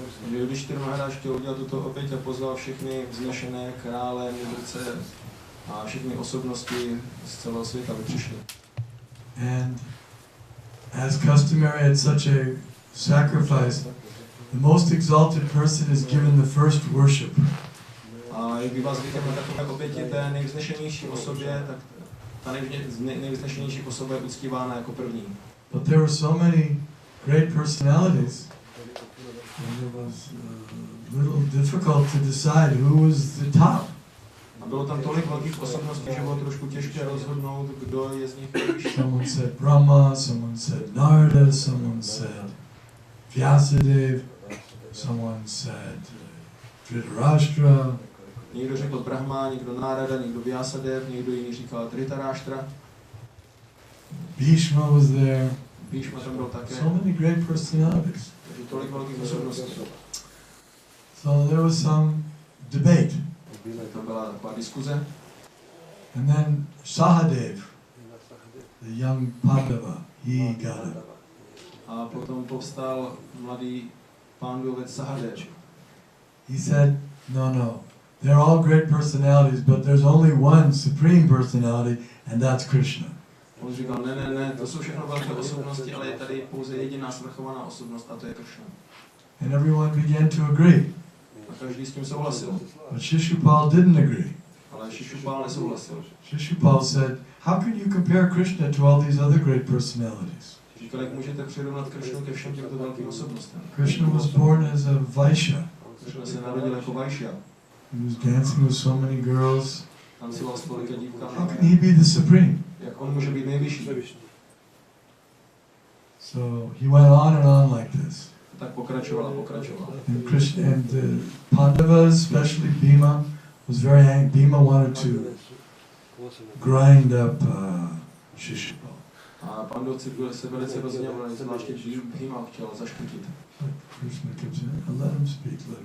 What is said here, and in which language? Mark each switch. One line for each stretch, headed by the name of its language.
Czech: Yudhishthira Maharaj chtěl udělat tuto oběť a pozval všechny vznešené krále, mudrce a všechny osobnosti z celého světa, aby přišli.
English: And as customary at such a sacrifice, the most exalted person is given the first worship.
Czech: A jak bývá zvykem na takové oběti té nejvznešenější osobě, tak ta nejvznešenější osoba je uctívána jako první.
English: But there were so many great personalities, and it was a little difficult to decide who was the top.
Czech: A bylo tam tolik velkých osobností, že bylo trošku těžké rozhodnout, kdo je z nich nejvyšší.
English: Someone said Brahma, someone said Narada, someone said Vyasa-dev, someone said Dhritarashtra.
Czech: Někdo řekl Brahma, někdo Narada, někdo Vyasa-dev, někdo jiný říkal Dhritarashtra.
English: Bhishma was there.
Czech: Bhishma tam byl také.
English: So many great personalities.
Czech: Takže tolik velkých osobností.
English: So there was some debate.
Czech: To byla taková diskuze.
English: And then Sahadev, the young Pandava, he got it.
Czech: A potom povstal mladý Pandavec Sahadev.
English: He said, no, they're all great personalities, but there's only one supreme personality, and that's Krishna.
Czech: On říkal, ne, to jsou všechno velké osobnosti, ale je tady pouze jediná svrchovaná osobnost, a to je Krishna.
English: And everyone began to agree.
Czech: A každý s tím souhlasil.
English: But Shishupal didn't agree.
Czech: Ale Shishupal nesouhlasil.
English: Shishupal said, how can you compare Krishna to all these other great personalities?
Czech: Říkal, jak můžete přirovnat Krishnu ke všem těmto velkým osobnostem.
English: Krishna was born as a Vaishya.
Czech: Krishna se narodil jako Vaishya.
English: He was dancing with so many girls.
Czech: Tancoval s tolika dívkami.
English: How can he be the supreme?
Czech: Jak on může být nejvyšší?
English: So he went on and on like this.
Czech: Tak pokračoval.
English: And Krishna and the Pandavas, especially Bhima, was very angry. Bhima wanted to grind up Shishupal.
Czech: A Pandavci se velice rozněvali, zvláště Bhima chtěl zaškrtit.
English: Krishna kept saying, let him speak.